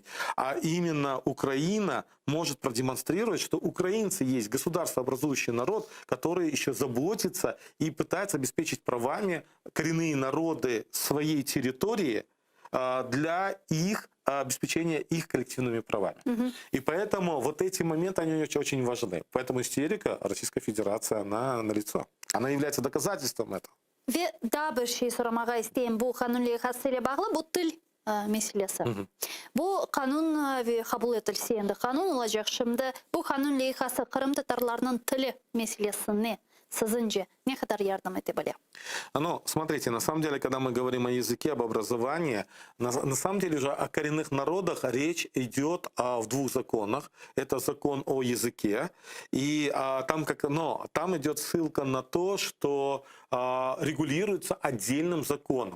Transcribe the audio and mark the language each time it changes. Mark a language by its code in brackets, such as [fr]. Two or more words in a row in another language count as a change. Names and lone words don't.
[ru] А именно Украина может продемонстрировать, что украинцы есть государствообразующий народ, который еще заботится и пытается обеспечить правами коренные народы своей территории для их обеспечения их коллективными правами. И поэтому вот эти моменты, они очень важны. Поэтому истерика Российской Федерации, она налицо. Она является доказательством этого. [crh] Ve daha bir şey soramağa isteyen bu kanun lehasıyla bağlı bu til meselesi. Bu kanun ve kabul edilse endi kanun olacak şimdi. Bu kanun lehası Kırım Tatarlarının tili meselesine sizce ne kadar yardım edebilir? [ru] Ну, смотрите, на самом деле, когда мы говорим о языке, об образовании, на самом деле уже о коренных народах речь идет в двух законах. Это закон о языке, и там идет ссылка на то, что регулируется отдельным законом.